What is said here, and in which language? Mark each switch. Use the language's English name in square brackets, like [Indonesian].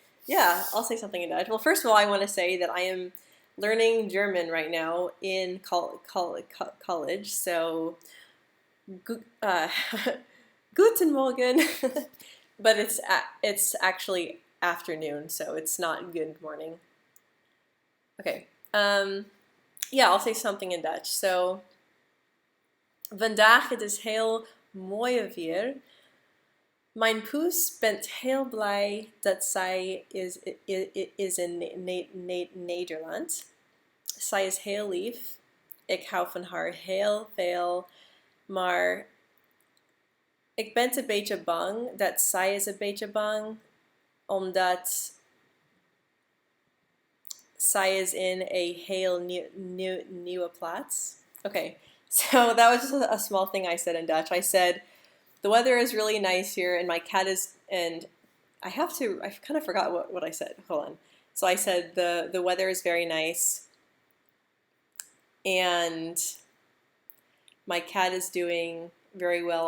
[English] Yeah, I'll say something in Dutch. Well, first of all, I want to say that I am learning German right now in college, so uh, [German] Guten Morgen. [English] But it's actually afternoon, so it's not good morning. Okay. Yeah, I'll say something in Dutch. [Dutch] So, vandaag het is heel mooi weer. Mijn poes bent heel blij dat zij is in Nederland. Zij is heel lief. Ik hou van haar heel veel, maar ik ben een beetje bang dat zij is een beetje bang, omdat zij is in een heel nieuwe plaats. [English] Okay, so that was just a small thing I said in Dutch. I said, the weather is really nice here, and my cat is, and I kind of forgot what I said. Hold on. So I said the weather is very nice, and my cat is doing very well.